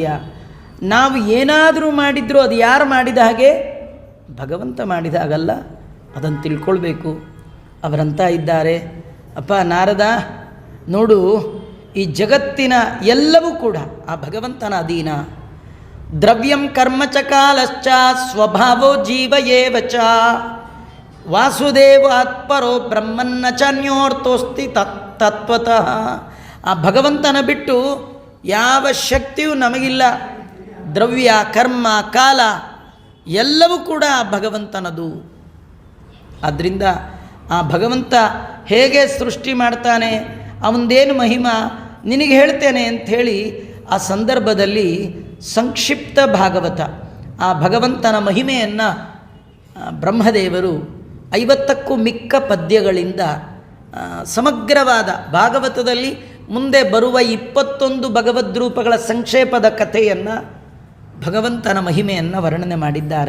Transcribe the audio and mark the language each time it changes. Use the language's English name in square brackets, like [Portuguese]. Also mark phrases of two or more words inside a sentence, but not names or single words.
[Kannada] ನಾವು ಏನಾದರೂ ಮಾಡಿದರೂ ಅದು ಯಾರು ಮಾಡಿದ ಹಾಗೆ? ಭಗವಂತ ಮಾಡಿದ ಹಾಗಲ್ಲ. ಅದನ್ನು ತಿಳ್ಕೊಳ್ಬೇಕು. ಅವರಂತ ಇದ್ದಾರೆ, ಅಪ್ಪ ನಾರದ ನೋಡು, ಈ ಜಗತ್ತಿನ ಎಲ್ಲವೂ ಕೂಡ ಆ ಭಗವಂತನ ಅಧೀನ. [Sanskrit] ದ್ರವ್ಯಂ ಕರ್ಮ ಚ ಕಾಲಶ್ಚ ಸ್ವಭಾವೋ ಜೀವ ಏವ ಚ ವಾಸುದೇವಾತ್ ಪರೋ ಬ್ರಹ್ಮನ್ನ ಚಾನ್ಯೋರ್ಥೋಸ್ತಿ ತತ್ವತಃ. [Kannada] ಆ ಭಗವಂತನ ಬಿಟ್ಟು ಯಾವ ಶಕ್ತಿಯೂ ನಮಗಿಲ್ಲ. ದ್ರವ್ಯ, ಕರ್ಮ, ಕಾಲ ಎಲ್ಲವೂ ಕೂಡ ಆ ಭಗವಂತನದು. ಆದ್ದರಿಂದ ಆ ಭಗವಂತ ಹೇಗೆ ಸೃಷ್ಟಿ ಮಾಡ್ತಾನೆ, ಅವನದೇನು ಮಹಿಮಾ ನಿನಗೆ ಹೇಳ್ತೇನೆ ಅಂಥೇಳಿ ಆ ಸಂದರ್ಭದಲ್ಲಿ ಸಂಕ್ಷಿಪ್ತ ಭಾಗವತ, ಆ ಭಗವಂತನ ಮಹಿಮೆಯನ್ನು ಬ್ರಹ್ಮದೇವರು 50ಕ್ಕೂ ಮಿಕ್ಕ ಪದ್ಯಗಳಿಂದ ಸಮಗ್ರವಾದ ಭಾಗವತದಲ್ಲಿ ಮುಂದೆ ಬರುವ 21 ಭಗವದ್ರೂಪಗಳ ಸಂಕ್ಷೇಪದ ಕಥೆಯನ್ನು, ಭಗವಂತನ ಮಹಿಮೆಯನ್ನು ವರ್ಣನೆ ಮಾಡಿದ್ದಾರೆ.